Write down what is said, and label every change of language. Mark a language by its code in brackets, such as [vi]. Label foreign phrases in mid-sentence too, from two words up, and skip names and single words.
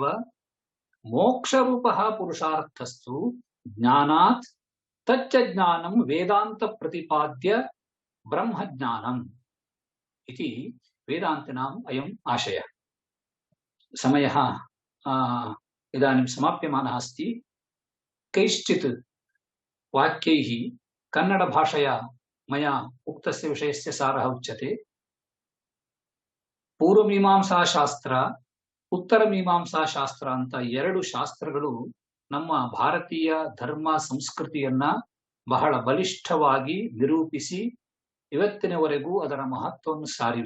[sa] मोक्षरूपः पुरुषार्थस्तु ज्ञानात् तच्च ज्ञानं वेदांत प्रतिपाद्य ब्रह्मज्ञानम् इति वेदान्तिनाम् अयम् आशयः. समयः इदानीं समाप्यमानः अस्ति. कैश्चित् वाक्यैः कन्नड भाषया मया उक्तस्य विषयस्य सारः उच्यते. [kn] ಪೂರ್ವಮೀಮಾಂಸಾ ಶಾಸ್ತ್ರ, ಉತ್ತರ ಮೀಮಾಂಸಾ ಶಾಸ್ತ್ರ ಅಂತ ಎರಡು ಶಾಸ್ತ್ರಗಳು ನಮ್ಮ ಭಾರತೀಯ ಧರ್ಮ ಸಂಸ್ಕೃತಿಯನ್ನ ಬಹಳ ಬಲಿಷ್ಠವಾಗಿ ನಿರೂಪಿಸಿ ಇವತ್ತಿನವರೆಗೂ ಅದರ ಮಹತ್ವವನ್ನು ಸಾರಿವೆ.